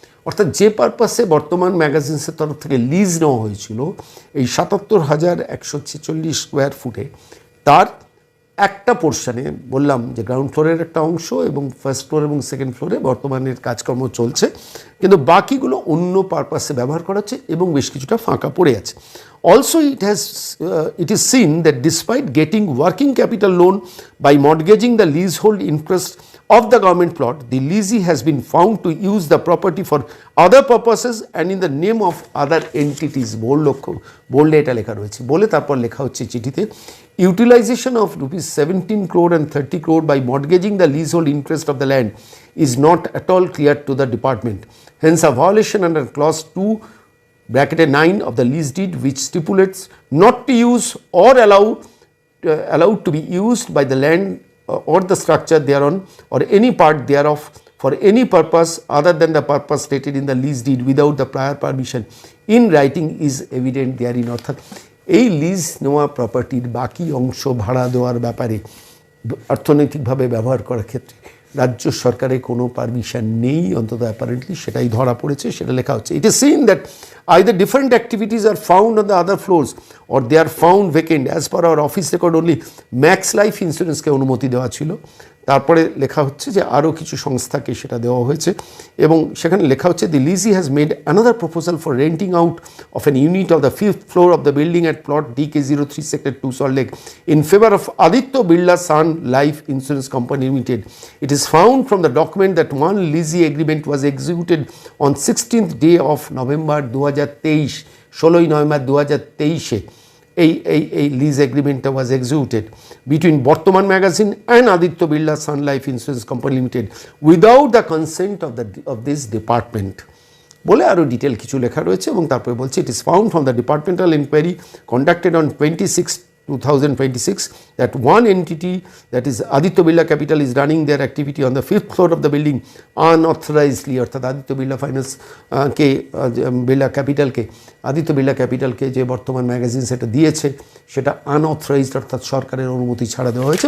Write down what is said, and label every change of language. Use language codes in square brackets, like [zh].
[bn] অর্থাৎ যে পারপাসে বর্তমান ম্যাগাজিনসের তরফ থেকে লিজ নেওয়া হয়েছিল এই 77,146 স্কোয়ার ফুটে, তার একটা পোর্শনে বললাম যে গ্রাউন্ড ফ্লোরের একটা অংশ এবং ফার্স্ট ফ্লোর এবং সেকেন্ড ফ্লোরে বর্তমানের কাজকর্ম চলছে, কিন্তু বাকিগুলো অন্য পারপাসে ব্যবহার করা হচ্ছে এবং বেশ কিছুটা ফাঁকা পড়ে আছে। [en] Also, it is seen that despite getting working capital loan by mortgaging the leasehold interest of the government plot, the leasee has been found to use the property for other purposes and in the name of other entities. [bn] বোল্ডে এটা লেখা রয়েছে, বলে তারপর লেখা হচ্ছে চিঠিতে, [en] utilization of ₹17 crore and 30 crore by mortgaging the leasehold interest of the land is not at all clear to the department. Hence, a violation under clause 2(9) of the lease deed, which stipulates not to use or allowed to be used by the land or the structure thereon or any part thereof for any purpose other than the purpose stated in the lease deed without the prior permission in writing is evident therein. [bn] অর্থাৎ এই lease নেওয়া প্রপার্টির বাকি অংশ ভাড়া দেওয়ার ব্যাপারে অর্থনৈতিকভাবে ব্যবহার করার ক্ষেত্রে রাজ্য সরকারের কোনো পারমিশন নেই, অন্তত অ্যাপারেন্টলি সেটাই ধরা পড়েছে, সেটা লেখা হচ্ছে। [en] It is seen that either different activities are found on the other floors or they are found vacant. As per our office record, only Max Life Insurance [bn] কে অনুমতি দেওয়া ছিল। তারপরে লেখা হচ্ছে যে আরও কিছু সংস্থাকে সেটা দেওয়া হয়েছে এবং সেখানে লেখা হচ্ছে, [en] the leasee has made another proposal for renting out of an unit of the 5th floor of the building at plot DK03 Sector 2 Salt Lake in favor of Aditya Birla Sun Life Insurance Company Limited. It is found from the document that one leasee agreement was executed on 16th day of November 2023, [bn] 16ই November 2023 এই lease এগ্রিমেন্টটা [en] was executed between Bartaman magazine and Aditya Birla Sun Life Insurance Company Limited without the consent of this department [bn] বলে আরও detail কিছু লেখা রয়েছে। এবং তারপরে বলছে, [en] It is found from the departmental inquiry conducted on 26/2026 that one entity, that is Aditya Birla Capital, is running their activity on the 5th floor of the building unauthorizedly. [bn] অর্থাৎ Aditya Birla finance কে বিড়লা ক্যাপিটালকে আদিত্য বিড়লা ক্যাপিটালকে যে বর্তমান magazine সেটা দিয়েছে সেটা unauthorised, অর্থাৎ সরকারের অনুমতি ছাড়া দেওয়া হয়েছে।